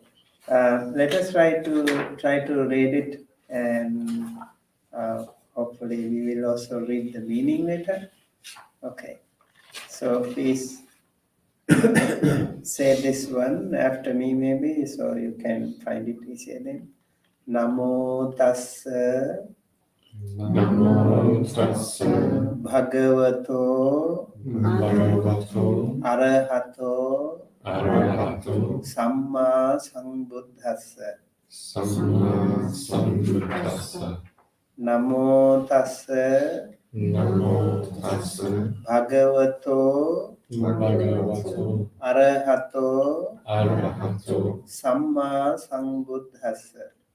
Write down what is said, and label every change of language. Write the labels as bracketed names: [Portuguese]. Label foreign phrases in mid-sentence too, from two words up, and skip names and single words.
[English] Let us try to read it, and hopefully we will also read the meaning later. Okay. So please say this one after me maybe, so you can find it easier then. [Pali] Namo Tassa Namo Tassa Bhagavato Arahato Samma Sambuddhassa. Namo Tassa Bhagavato Arahato Samma Sambuddhassa.